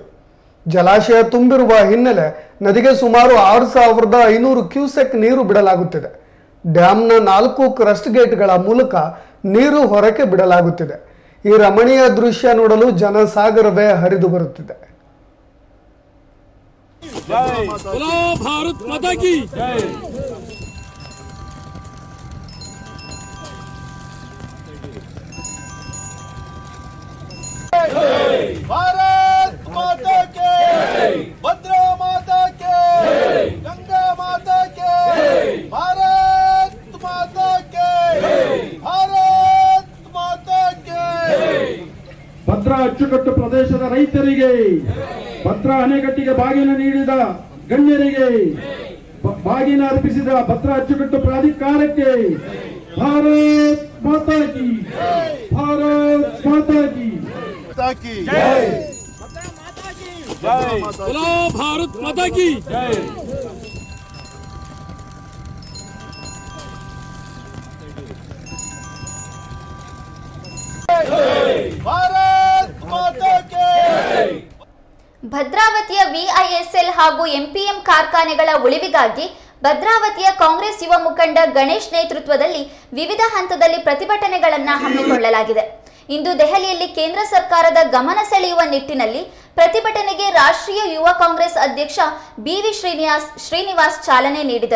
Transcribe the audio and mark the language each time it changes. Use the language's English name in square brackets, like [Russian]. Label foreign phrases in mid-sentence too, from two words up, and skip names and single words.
[Kannada] ಜಲಾಶಯ ತುಂಬಿರುವ ಹಿನ್ನೆಲೆ ನದಿಗೆ ಸುಮಾರು 6,500 ಕ್ಯೂಸೆಕ್ ನೀರು ಬಿಡಲಾಗುತ್ತಿದೆ. ಡ್ಯಾಮ್ನ 4 ಕ್ರಸ್ಟ್ ಗೇಟ್ಗಳ ಮೂಲಕ ನೀರು ಹೊರಕ್ಕೆ ಬಿಡಲಾಗುತ್ತಿದೆ. ಈ ರಮಣೀಯ ದೃಶ್ಯ ನೋಡಲು ಜನಸಾಗರವೇ ಹರಿದು ಬರುತ್ತಿದೆ. [Hindi] भारत माता की जय. भारत माता के, भद्रा माता के, गंगा माता के, भारत माता के, भारत माता के. [Kannada] ಭದ್ರಾ ಅಚ್ಚುಕಟ್ಟು ಪ್ರದೇಶದ ರೈತರಿಗೆ, ಭದ್ರಾ ಅಣೆಕಟ್ಟಿಗೆ ಬಾಗಿನ ನೀಡಿದ ಗಣ್ಯರಿಗೆ, ಬಾಗಿನ ಅರ್ಪಿಸಿದ ಭದ್ರಾ ಅಚ್ಚುಕಟ್ಟು ಪ್ರಾಧಿಕಾರಕ್ಕೆ [Hindi] भारत माता की, भारत माता की जय. बोलो भारत माता की जय. भारत माता के. [Kannada] ಭದ್ರಾವತಿಯ VISL ಹಾಗೂ MPM ಕಾರ್ಖಾನೆಗಳ ಉಳಿವಿಗಾಗಿ ಭದ್ರಾವತಿಯ ಕಾಂಗ್ರೆಸ್ ಯುವ ಮುಖಂಡ ಗಣೇಶ್ ನೇತೃತ್ವದಲ್ಲಿ ವಿವಿಧ ಹಂತದಲ್ಲಿ ಪ್ರತಿಭಟನೆಗಳನ್ನು ಹಮ್ಮಿಕೊಳ್ಳಲಾಗಿದೆ. ಇಂದು ದೆಹಲಿಯಲ್ಲಿ ಕೇಂದ್ರ ಸರ್ಕಾರದ ಗಮನ ಸೆಳೆಯುವ ನಿಟ್ಟಿನಲ್ಲಿ ಪ್ರತಿಭಟನೆಗೆ ರಾಷ್ಟ್ರೀಯ ಯುವ ಕಾಂಗ್ರೆಸ್ ಅಧ್ಯಕ್ಷ BV ಶ್ರೀನಿವಾಸ್ ಚಾಲನೆ ನೀಡಿದರು.